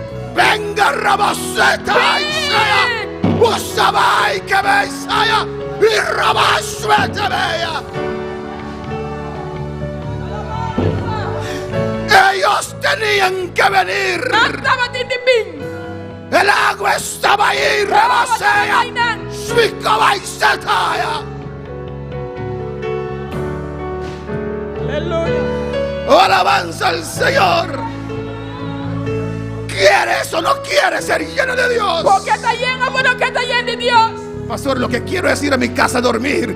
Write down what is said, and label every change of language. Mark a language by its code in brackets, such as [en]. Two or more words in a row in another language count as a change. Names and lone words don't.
[es] venga Raboseta y sea Usabai que me sea y Raboseta vea. Ellos tenían que venir. Estaba titipín. El agua estaba ahí, Rabosea. Shvikabai setaya. Aleluya. Oh, alabanza al Señor. ¿Quieres o no quieres ser lleno de Dios? Porque está lleno, bueno, que está lleno de Dios. Pastor, lo que quiero es ir a mi casa a dormir.